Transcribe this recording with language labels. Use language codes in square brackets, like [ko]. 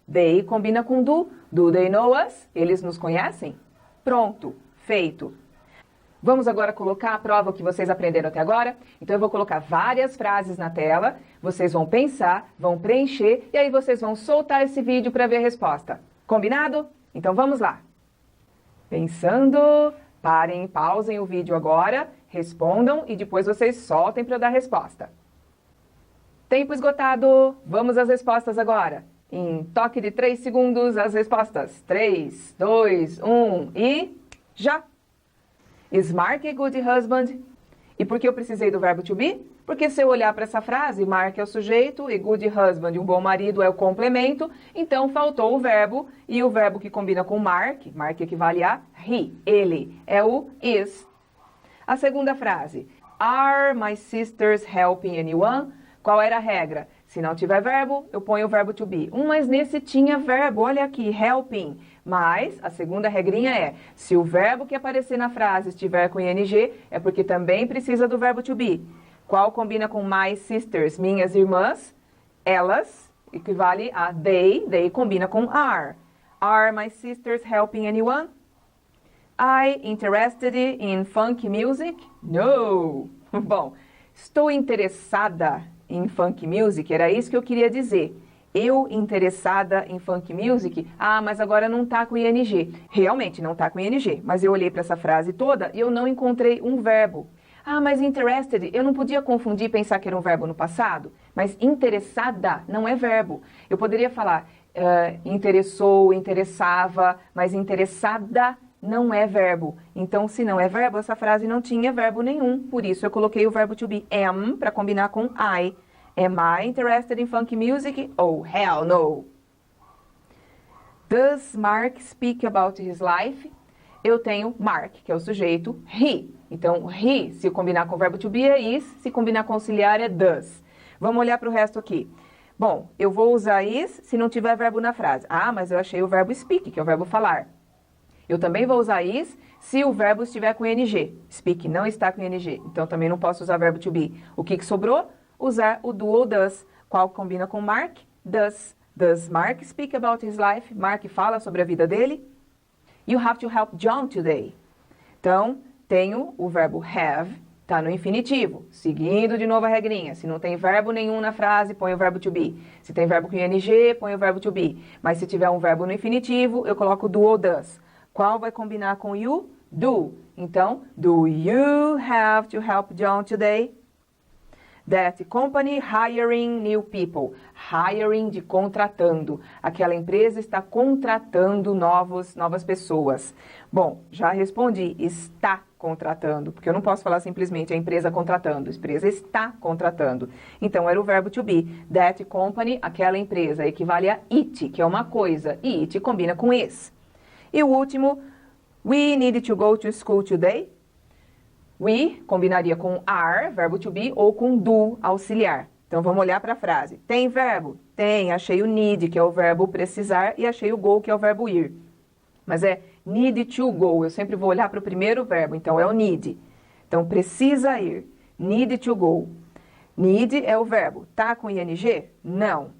[en] They [pt] combina com [en] do they know us? [pt] Eles nos conhecem? Pronto, feito. Vamos agora colocar à prova o que vocês aprenderam até agora. Então eu vou colocar várias frases na tela, vocês vão pensar, vão preencher e aí vocês vão soltar esse vídeo para ver a resposta. Combinado? Então vamos lá. Pensando, parem, pausem o vídeo agora, respondam e depois vocês soltem para dar a resposta. Tempo esgotado. Vamos às respostas agora. Em toque de 3 segundos, as respostas. 3, 2, 1 e já! [en] Is Mark a good husband? [pt] E por que eu precisei do verbo to be? Porque se eu olhar para essa frase, Mark é o sujeito e [en] good husband, [pt] um bom marido, é o complemento, então faltou o verbo, e o verbo que combina com Mark equivale a he, ele, é o is. A segunda frase, [en] are my sisters helping anyone? [pt] Qual era a regra? Se não tiver verbo, eu ponho o verbo to be. Mas nesse tinha verbo, olha aqui, helping. Mas a segunda regrinha é, se o verbo que aparecer na frase estiver com ing, é porque também precisa do verbo to be. Qual combina com [en] my sisters, [pt] minhas irmãs? Elas, equivale a they combina com are. [en] Are my sisters helping anyone? I interested in funk music? No! [pt] Bom, estou interessada em funk music, era isso que eu queria dizer. Eu interessada em funk music? Ah, mas agora não está com ing. Realmente não está com ing, mas eu olhei para essa frase toda e eu não encontrei um verbo. Ah, mas interested, eu não podia confundir e pensar que era um verbo no passado? Mas interessada não é verbo. Eu poderia falar interessou, interessava, mas interessada não é verbo. Então, se não é verbo, essa frase não tinha verbo nenhum. Por isso, eu coloquei o verbo to be am para combinar com I. [en] Am I interested in funk music? Oh, hell no! Does Mark speak about his life? [pt] Eu tenho Mark, que é o sujeito, he. Então, he, se combinar com o verbo to be, é is. Se combinar com auxiliar, é does. Vamos olhar para o resto aqui. Bom, eu vou usar is se não tiver verbo na frase. Ah, mas eu achei o verbo speak, que é o verbo falar. Eu também vou usar is se o verbo estiver com ing. Speak não está com ing, então também não posso usar verbo to be. O que sobrou? Usar o do ou does. Qual combina com Mark? Does. [en] Does Mark speak about his life? [pt] Mark fala sobre a vida dele? [en] You have to help John today. [pt] Então, tenho o verbo have, está no infinitivo. Seguindo de novo a regrinha. Se não tem verbo nenhum na frase, põe o verbo to be. Se tem verbo com ing, põe o verbo to be. Mas se tiver um verbo no infinitivo, eu coloco do ou does. Qual vai combinar com you? Do. [en] Então, do you have to help John today? That company hiring new people. [pt] Hiring de contratando. Aquela empresa está contratando novas pessoas. Bom, já respondi. Está contratando. Porque eu não posso falar simplesmente a empresa contratando. A empresa está contratando. Então, era o verbo to be. [en] That company, [pt] aquela empresa, equivale a it, que é uma coisa. E it combina com is. E o último, [en] we need to go to school today. [pt] We combinaria com are, verbo to be, ou com do, auxiliar. Então, vamos olhar para a frase. Tem verbo? Tem. Achei o need, que é o verbo precisar, e achei o go, que é o verbo ir. Mas é need to go. Eu sempre vou olhar para o primeiro verbo, então é o need. Então, precisa ir. [en] Need to go. [pt] Need é o verbo. Tá com ing? Não.